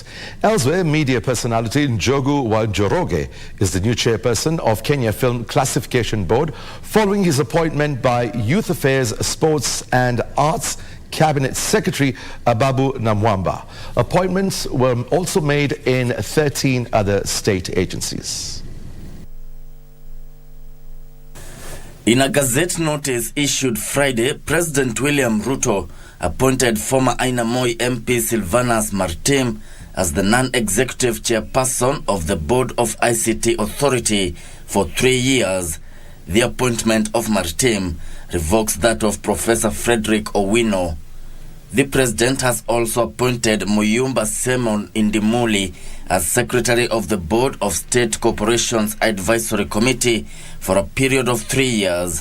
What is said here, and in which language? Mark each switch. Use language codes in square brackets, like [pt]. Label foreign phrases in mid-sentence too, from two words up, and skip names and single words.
[en] Elsewhere, media personality Njogu Wanjoroge is the new chairperson of Kenya Film Classification Board following his appointment by Youth Affairs, Sports and Arts Cabinet Secretary Ababu Namwamba. Appointments were also made in 13 other state agencies. In a Gazette notice issued Friday, President William Ruto appointed former Ainamoi MP Sylvanus Maritim as the non-executive chairperson of the Board of ICT Authority for 3 years. The appointment of Maritim revokes that of Professor Frederick Owino. The president has also appointed Muyumba Simon Indimuli as Secretary of the Board of State Corporations Advisory Committee for a period of 3 years.